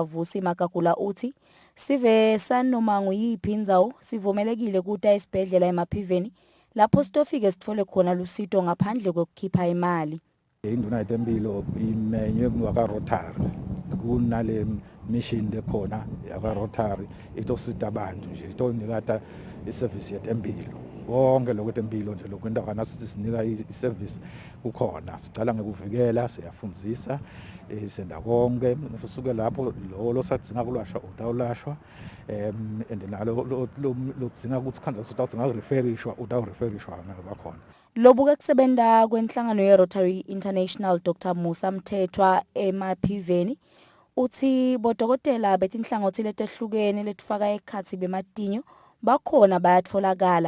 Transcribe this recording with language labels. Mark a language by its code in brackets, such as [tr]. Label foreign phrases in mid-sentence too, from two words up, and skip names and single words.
[ss] Vusi Makakula uthi sive sanoma nguyiphi indzawo sivumelekile kuta esibhedlela emaphiveni lapho sitofike sithole khona lusito ngaphandle kokukhipha imali. Indvuna yetempilo imenywe ngaka-Rotary kunale mission lekhona yaka-Rotary itosita abantu nje itonikata iservice yetempilo konke lokho tempilo nje lokwendakana sinika iservice kukhona sicala ngekuvikela siyafundzisa senda konke sisuke lapho lo sadzinga kulashwa utawulashwa and nalo lodzinga ukuthi khanza utawudzinga referishwa utawureferishwa ngabakhona. Lobuke kusebenta kwenhlangano ye-Rotary International Dr. Musa Mthethwa emaphiveni uthi bodokotela betinhlangothi letehlukene letifaka ekhatsi bematinyo bakhona bayatfolakala.